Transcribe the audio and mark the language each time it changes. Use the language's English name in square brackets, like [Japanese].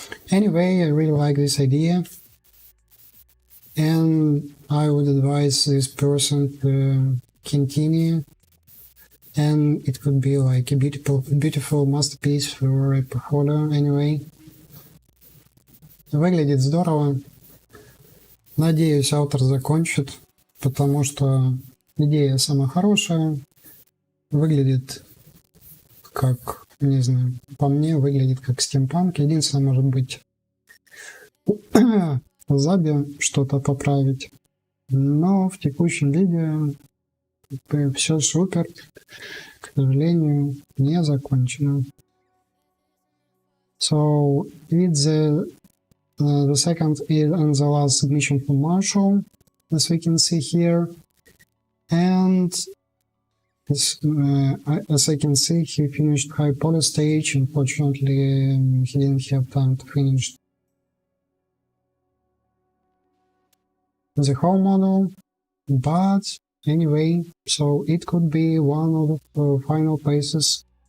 [English] Anyway, I really like this idea, and I would advise this person to continue, and it could be like a beautiful masterpiece for a portfolio anyway. [Russian] Выглядит здорово. Надеюсь, автор закончит, потому что идея самая хорошая. Выглядит как, не знаю, по мне выглядит как стимпанк. Единственное, может быть, в Забе что-то поправить. Но в текущем видео все супер. К сожалению, не закончено. [English] So, it's the second and the last submission from Marshall, as we can see here. And As I can see, he finished high poly stage. Unfortunately, he didn't have time to finish the whole model, but anyway, so it could be one of the final places.